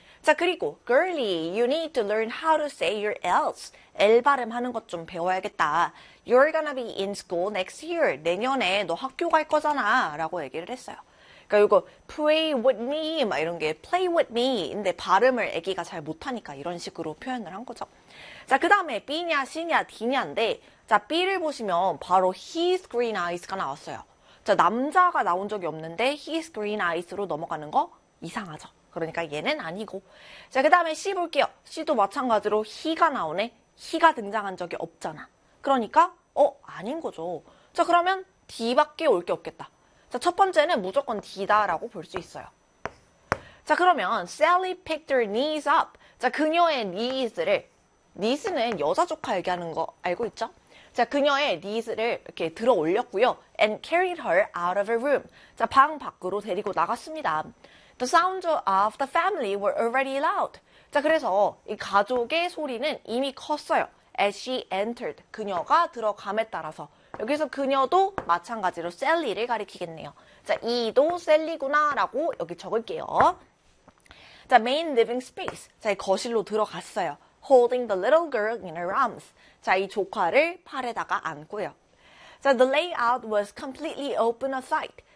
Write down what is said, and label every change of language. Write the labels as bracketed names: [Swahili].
[Korean] 자, 그리고 [English] girly, you need to learn how to say your L's. [Korean] L 발음하는 것 좀 배워야겠다. [English] You're gonna be in school next year. [Korean] 내년에 너 학교 갈 거잖아 라고 얘기를 했어요. 그러니까 이거 [English] play with me [Korean] 막 이런 게 play with me 인데 발음을 애기가 잘 못하니까 이런 식으로 표현을 한 거죠. 자, 그 다음에 B냐 C냐 D냐인데, 자, B를 보시면 바로 [English] his green eyes [Korean] 가 나왔어요. 자, 남자가 나온 적이 없는데 his green eyes로 넘어가는 거 이상하죠. 그러니까 얘는 아니고. 자, 그 다음에 C 볼게요. C도 마찬가지로 he가 나오네. he가 등장한 적이 없잖아. 그러니까 아닌 거죠. 자, 그러면 D밖에 올 게 없겠다. 자, 첫 번째는 무조건 D다라고 볼 수 있어요. 자, 그러면 [English] Sally picked her niece up. [Korean] 자, 그녀의 niece를 niece는 여자 조카 얘기하는 거 알고 있죠? 자, 그녀의 niece를 이렇게 들어 올렸고요. [English] And carried her out of her room. [Korean] 자, 방 밖으로 데리고 나갔습니다. [English] The sounds of the family were already loud. [Korean] 자, 그래서 이 가족의 소리는 이미 컸어요. [English] As she entered, [Korean] 그녀가 들어감에 따라서. 여기서 그녀도 마찬가지로 셀리를 가리키겠네요. 자, 이도 셀리구나라고 여기 적을게요. [English] 자, main living space. [Korean] 자, 이 거실로 들어갔어요. [English] Holding the little girl in her arms. [Korean] 자, 이 조카를 팔에다가 안고요. [English] 자, the layout was completely open a sight.